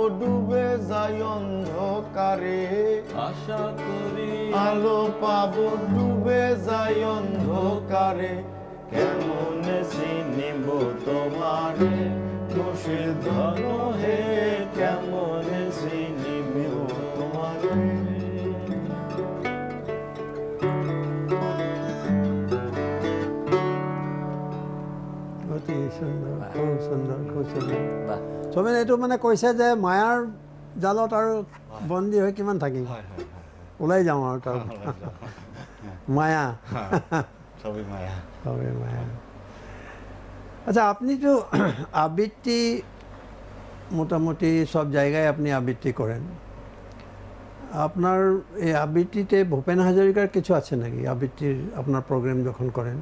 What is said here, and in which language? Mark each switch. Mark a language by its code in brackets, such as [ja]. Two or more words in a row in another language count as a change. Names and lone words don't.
[bn] ডুবে যাই অন্ধকারে, আশা করি আলো পাবো ডুবে যাই অন্ধকারে, কেমন চিনিব তোমারে মুর্শিদ ধন হে, কেমন চিনিব তোমারে। সুন্দর, খুব সুন্দর, খুব সুন্দর। [as] চবেন এইটো মানে কৈছে যে মায়াৰ জালত আৰু বন্দী হৈ কিমান থাকিম, ওলাই যাওঁ আৰু তাৰ মায়া, [bn] সবই মায়া, সবই মায়া। আচ্ছা, আপনি তো আবৃত্তি মোটামুটি সব জায়গায় আপনি আবৃত্তি করেন। আপনার এই আবৃত্তিতে ভূপেন হাজারিকার কিছু আছে নাকি আবৃত্তির আপনার প্রোগ্রাম যখন করেন?